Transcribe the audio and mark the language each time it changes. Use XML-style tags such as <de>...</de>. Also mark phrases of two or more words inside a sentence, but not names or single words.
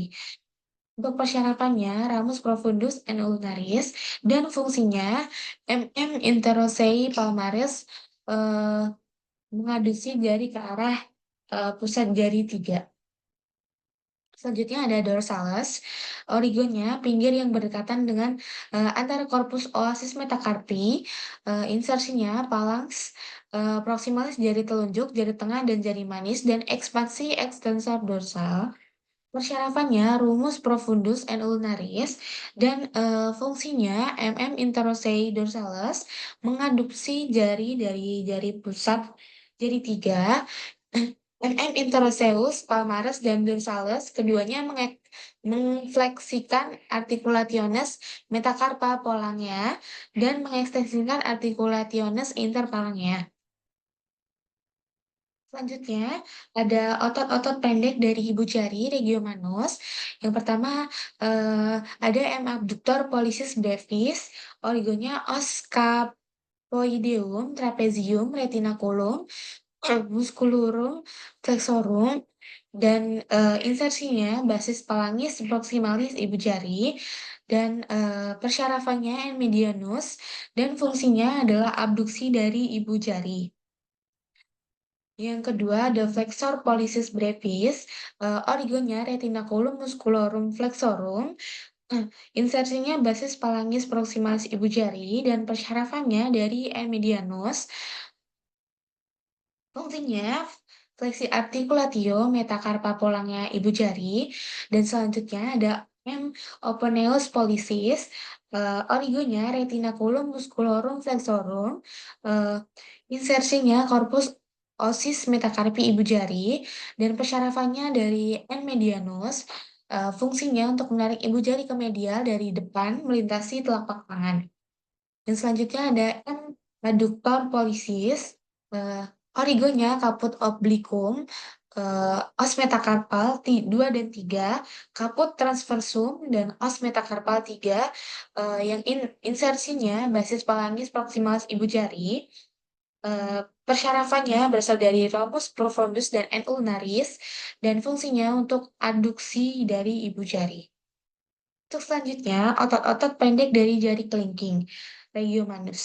<id>Untuk persyaratannya, ramus profundus and ulnaris, dan fungsinya MM interossei palmaris mengadduksi jari ke arah pusat jari 3. Selanjutnya ada dorsalis, origonya pinggir yang berdekatan dengan antara korpus oasis metacarpi, insersinya phalanx proximalis jari telunjuk, jari tengah, dan jari manis, dan ekspansi ekstensor dorsal. Persyarafannya rumus profundus and ulnaris, dan fungsinya MM interossei dorsalis mengadopsi jari dari jari pusat Jadi tiga, MM interoseus, palmaris, dan dorsalis, keduanya mengfleksikan articulationes metacarpa polangea dan mengekstensikan articulationes interphalangeal. Selanjutnya, ada otot-otot pendek dari ibu jari regiomanus. Yang pertama, ada M. abductor pollicis brevis, origonya os capoideum, trapezium, retinaculum, musculurum, flexorum, dan insersinya basis palangis proximalis ibu jari, dan persyarafannya N. medianus, dan fungsinya adalah abduksi dari ibu jari. Yang kedua ada flexor pollicis brevis, origonya retinaculum musculorum flexorum, insersinya basis palangis proximalis ibu jari, dan persyarafannya dari N. medianus. Fungsinya fleksi articulatio metacarpa polangnya ibu jari, dan selanjutnya ada M. openeus pollicis, origonya retinaculum musculorum flexorum, eh, insersinya corpus osis metacarpi ibu jari, dan persyarafannya dari N. medianus. Fungsinya untuk menarik ibu jari ke medial dari depan melintasi telapak tangan. Dan selanjutnya ada M. adductor pollicis, eh, origonya caput obliquum, os metacarpal 2 dan 3, caput transversum, dan os metacarpal 3, yang insersinya basis palangis proximalis ibu jari. Persyarafannya berasal dari ramus profundus dan N. ulnaris, dan fungsinya untuk adduksi dari ibu jari. Untuk selanjutnya, otot-otot pendek dari jari kelingking, regiomanus.</id>